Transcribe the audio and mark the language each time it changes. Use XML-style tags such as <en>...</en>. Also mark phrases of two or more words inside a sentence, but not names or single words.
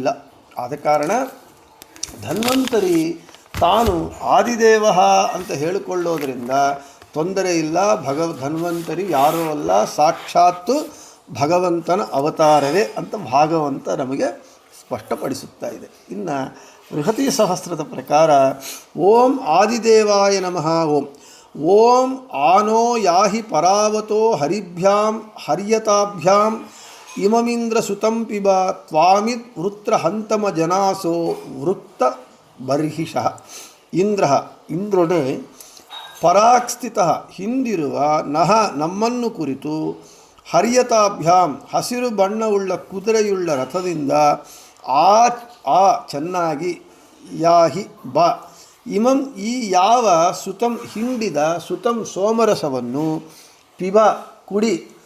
<kn>ಆದ ಕಾರಣ ಧನ್ವಂತರಿ ತಾನು ಆದಿದೇವ ಅಂತ ಹೇಳಿಕೊಳ್ಳೋದ್ರಿಂದ ತೊಂದರೆ ಇಲ್ಲ. ಧನ್ವಂತರಿ ಯಾರೂ ಅಲ್ಲ, ಸಾಕ್ಷಾತ್ತು ಭಗವಂತನ ಅವತಾರವೇ ಅಂತ ಭಾಗವಂತ ನಮಗೆ ಸ್ಪಷ್ಟಪಡಿಸುತ್ತಾ ಇದೆ. ಇನ್ನು ಬೃಹತಿ ಸಹಸ್ರದ ಪ್ರಕಾರ</kn> <sa>ಓಂ ಆದಿದೇವಾಯ ನಮಃ ಓಂ. ಓಂ ಆನೋ ಯಾಹಿ ಪರಾವತೋ ಹರಿಭ್ಯಾಂ ಹರ್ಯತಾಭ್ಯಾಂ ಇಮಮಿಂದ್ರ ಸುತಂ ಪಿಬ ತ್ವಾಮಿದ್ ವೃತ್ರ ಹಂತಮ ಜನಾಸೋ ವೃತ್ತ ಬರ್ಹಿಷಃ.</sa> <kn>ಇಂದ್ರನೇ ಪರಾಕ್ಸ್ಥಿತ ಸ್ಥಿತ ನಹ ನಮ್ಮನ್ನು ಕುರಿತು ಹರ್ಯತಾಭ್ಯಾಂ ಹಸಿರು ಬಣ್ಣವುಳ್ಳ ಕುದುರೆಯುಳ್ಳ ರಥದಿಂದ ಆ ಚೆನ್ನಾಗಿ ಯಾಹಿ ಬ ಇಮಂ ಈ ಯಾವ ಸುತಂ ಹಿಂಡಿದ ಸುತಂ ಸೋಮರಸವನ್ನು ಪಿಬ ಕುಡಿ</kn>